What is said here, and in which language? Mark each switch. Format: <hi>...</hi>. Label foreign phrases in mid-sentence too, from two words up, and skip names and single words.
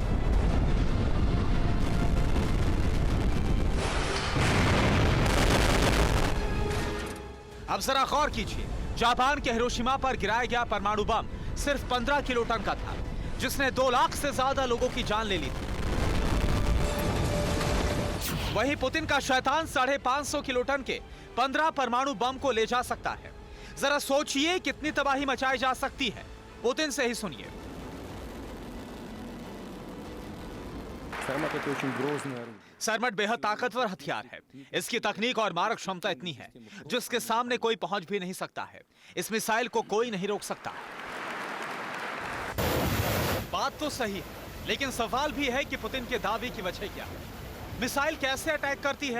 <hi>अब जरा गौर कीजिए, जापान के हिरोशिमा पर गिराया गया परमाणु बम सिर्फ 15 किलोटन का था, जिसने 2 लाख से ज्यादा लोगों की जान ले ली थी। वहीं पुतिन का शैतान 550 किलोटन के 15 परमाणु बम को ले जा सकता है। जरा सोचिए कितनी तबाही मचाई जा सकती है। पुतिन से ही सुनिए।</hi> <ru>Сармат — это очень грозное оружие.</ru> <hi>सरमट बेहद ताकतवर हथियार है। इसकी तकनीक और मारक क्षमता इतनी है जिसके सामने कोई पहुंच भी नहीं सकता है। इस मिसाइल को कोई नहीं रोक सकता। बात तो सही है, लेकिन सवाल भी है कि पुतिन के दावे की वजह क्या है। मिसाइल कैसे अटैक करती है?</hi>